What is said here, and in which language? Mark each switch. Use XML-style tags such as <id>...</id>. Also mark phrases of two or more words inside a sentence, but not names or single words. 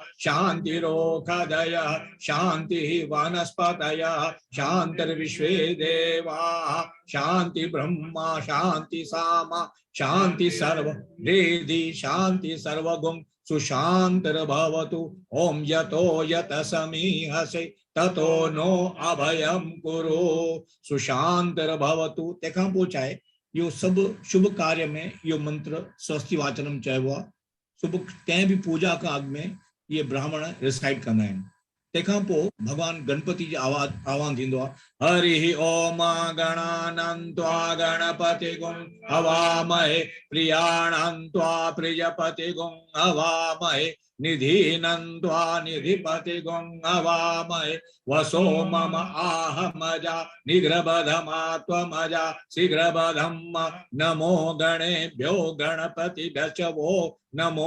<sa>शांतिरोषधयः शांति वनस्पतयः शांतिर्विश्वे देवाः शांति ब्रह्मा शांति सामा शांति सर्व वेदी शांति सर्वगुं सुशांतिर्भवतु ओम यतो यत समीहसे ततो नो अभयम कुरु सुशांतिर्भवतु।</sa> <sd>तंहिंखां पोइ छाहे यो सब शुभ कार्य में यो मंत्र</sd> <sa>स्वस्ति वाचनम</sa> <sd>चयो आहे। शुभ कंहिं भी पूजा का अॻु में ये ब्राह्मण रिसाइट कंदा आहिनि। तंहिंखां पोइ भगवान गणपति जी आह्वान थींदो आहे</sd> <sa>हरि ओम गणानन्त्वा गणपतिगुं हवामहे प्रियाणन्त्वा प्रियपतिगुं हवामहे निधीनन्त्वा निधिपतिगुं हवामहे वसो मम आहमजा निग्रबधमा त्वमजा शीघ्रबधं नमो गणेभ्यो गणपतिभ्यश्च वो नमो</sa>